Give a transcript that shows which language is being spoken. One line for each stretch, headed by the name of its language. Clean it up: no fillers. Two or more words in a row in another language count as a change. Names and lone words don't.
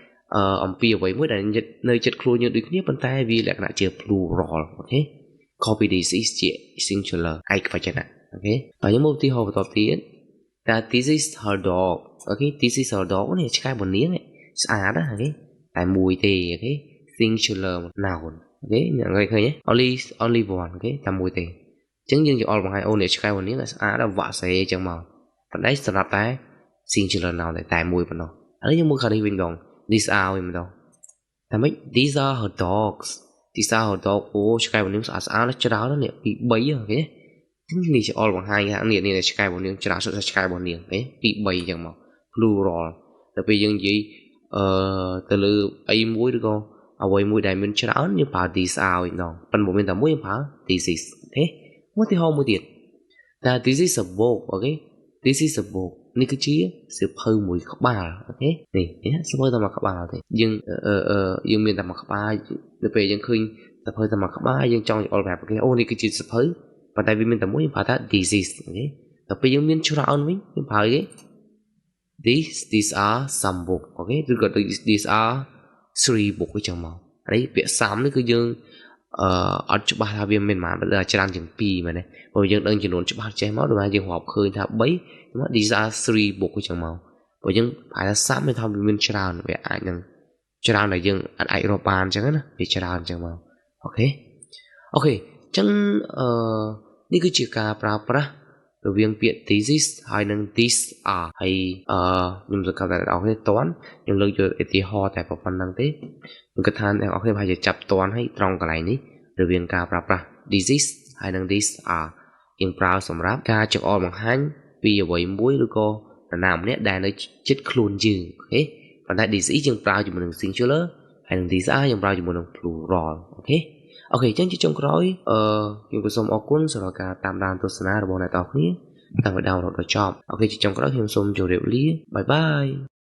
Khmer: អំពីអ្វីមួយដែលនៅចិត្តខ្លួនយើងដូចគ្នាប៉ុន្តែវាលក្ខណៈជា plural អូខេ
English: copy this is
Khmer: ជា singular ឯកវចនៈអូខេហើយយើងមកឧទាហរណ៍បន្តទៀតថា
English: this is her dog
Khmer: អូខេ
English: this is her dog
Khmer: នេះឆ្កែបនាងស្អាតណាអូខេតែមួយទេអូខេ
English: singular noun
Khmer: អូខេអ្នកឃើញទេ
English: only one
Khmer: អូខេតែមួយទេអញ្ចឹងយើងយកអល់បង្ហាញអូនេះឆ្កែបនាងស្អាតវ៉ាក់សេអញ្ចឹងមកប៉ុន្តែសម្រាប់តែ
English: singular noun
Khmer: តែមួយប៉ុណ្ណោះហើយយើងមើលខាងនេះវិញម្ដង
English: these are
Khmer: វិញម្ដងតែមិន
English: these are her dogs these are her dog
Khmer: អូឆ្កែបនាងស្អាតច្រើនណាស់នេះពី3អូខេនេះជាអល់បង្ហាញថានេះឆ្កែបនាងច្រើនសុទ្ធតែឆ្កែបនាងអូខេពី 3អញ្ចឹងមក plural តែពេលយើងនិយាយទៅលើអីមួយឬក៏អ្វីមួយដែលមានច្រើនយើងប្រើ
English: these are
Khmer: វិញម្ដងប៉ុន្តែមិនមែ នតែមួយយើងប្រើ
English: this is
Khmer: អូខេឧទាហរណ៍មួយទៀតតែ
English: this is a book
Khmer: អូខេ
English: this is a book
Khmer: នេះគឺជាសៀវភៅមួយក្បាលអូខេនេះសៀវភៅតែមួយក្បាលទេយើងមានតែមួយក្បាលនៅពេលយើងឃើញសៀវភៅតែមួយក្បាលយើងចង់អល់ប្រាប់អូខេអូនេះគឺជាសៀវភៅប៉ុន្តែវាមានតែមួយយើងប្រើថា
English: this is
Khmer: អូខេដល់ពេលយើងមានច្រើនវិញយើងប្រើគេ
English: these are some book
Khmer: អូខេឬក៏
English: these are 3 book
Khmer: អញ្ចឹងមកហើយពាក្យ some នេះគឺយើងអត់ច្បាស់ថាវាមានប៉ុន្មានច្រើនជាង2មែនទេព្រោះយើងដឹងចំនួនច្បាស់ចេះមកដូចថាយើងរាប់ឃើញថា3
English: these are 3
Khmer: book អញ្ចឹងមកព្រោះយើងប្រហែលថា some មានថាវាមានច្រើនវាអាចនឹងច្រើនដែលយើងអាចរាប់បានអញ្ចឹងណាវាច្រើនអញ្ចឹងមកអូខេអញ្ចឹងនេះគឺជាការ ប្រើប្រាស់រវាងពាក្យ
English: this is
Khmer: ហើយនិង
English: these are
Khmer: ហើយខ្ញុំសង្ឃឹមថាអ្នកនរគ្នាតន់ខ្ញុំលើកយកឧទាហរណ៍តែ ប៉ុណ្្នឹងទេខ្ញុំគិតថាអ្នកនរគ្នាប្រហែលជាចាប់តន់ហើយត្រង់កន្លែងនេះរវាងការប្រើប្រាស់
English: this is
Khmer: ហើយនិង
English: these are
Khmer: យើងប្រើសម្រាប់ការចង្អុលបង្ហាញពីអ្វីមួយឬក៏នរណាម្នាក់ដែលនៅជិតខ្លួនយើងអូខេប៉ុន្តែ
English: this is
Khmer: យើងប្រើជាមួយនឹង singular ហើយនឹង
English: these are
Khmer: យើងប្រើជាមួយនឹង plural អូខេអញ្ចឹងជាចុងក្រោយខ្ញុំក៏សូមអរគុណសម្រាប់ការតាមដានទស្សនារបស់អ្នកទាំងអស់គ្នាតាំងពីដើមរហូតដល់ចប់អូខេជាចុងក្រោយខ្ញុំសូមជម្រាបលាបាយបាយ